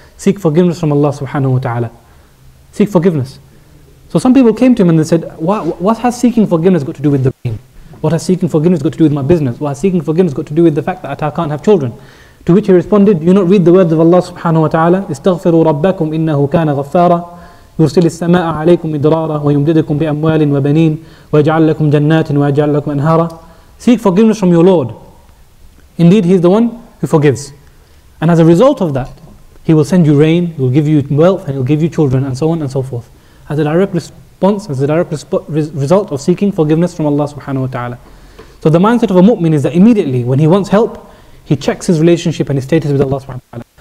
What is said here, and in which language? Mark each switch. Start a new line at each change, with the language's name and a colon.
English: Seek forgiveness from Allah subhanahu wa ta'ala. Seek forgiveness. So some people came to him and they said, what has seeking forgiveness got to do with the rain? What has seeking forgiveness got to do with my business? What has seeking forgiveness got to do with the fact that I can't have children? To which he responded, do you not read the words of Allah subhanahu wa ta'ala?
Arabic: استغفروا ربكم إنه كان غفارا يرسل السماء عليكم مدرارا ويمددكم بأموال وبنين ويجعل لكم جنات ويجعل لكم أنهارا.
English: Seek forgiveness from your Lord. Indeed, He is the one who forgives. And as a result of that, He will send you rain, He will give you wealth, and He will give you children, and so on and so forth. As a direct response, as a direct result of seeking forgiveness from Allah subhanahu wa ta'ala. So the mindset of a mu'min is that immediately when he wants help, he checks his relationship and his status with Allah subhanahu wa ta'ala.